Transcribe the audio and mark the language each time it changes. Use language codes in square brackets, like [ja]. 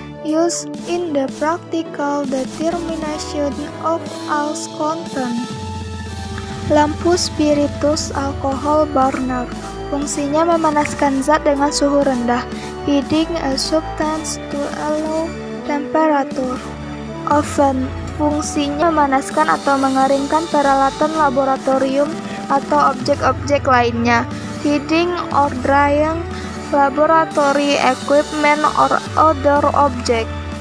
[en] Used in the practical determination of alcohol content. [id] Lampu spiritus alcohol burner. Fungsinya memanaskan zat dengan suhu rendah. [en] Heating a substance to a low temperature. Oven. [id] Fungsinya memanaskan atau mengeringkan peralatan laboratorium atau objek-objek lainnya. [en] Heating or drying laboratory equipment or other object.